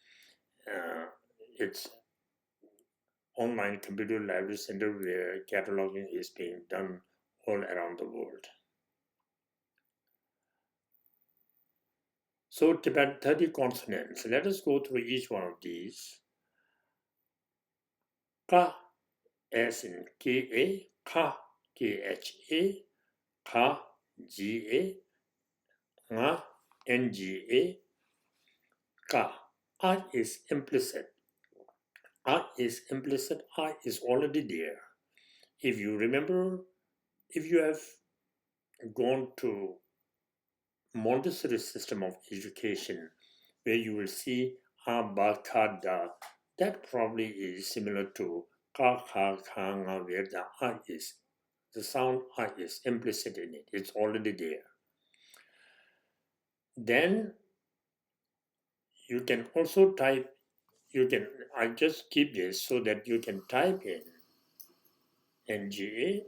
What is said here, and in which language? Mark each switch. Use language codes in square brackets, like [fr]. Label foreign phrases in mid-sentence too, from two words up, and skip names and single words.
[en] It's Online Computer Library Center where cataloging is being done all around the world. So Tibetan 30 consonants. Let us go through each one of these. Ka, as in K-A, Ka, K-H-A, Ka, G-A, Nga, N-G-A, Ka. I is implicit. I is implicit. I is already there. If you remember, if you have gone to Montessori system of education, where you will see a, ba, ka, da, that probably is similar to ka, ka, ka, nga, where the I is. The sound I is implicit in it. It's already there. Then you can also type, I just keep this so that you can type in NGA.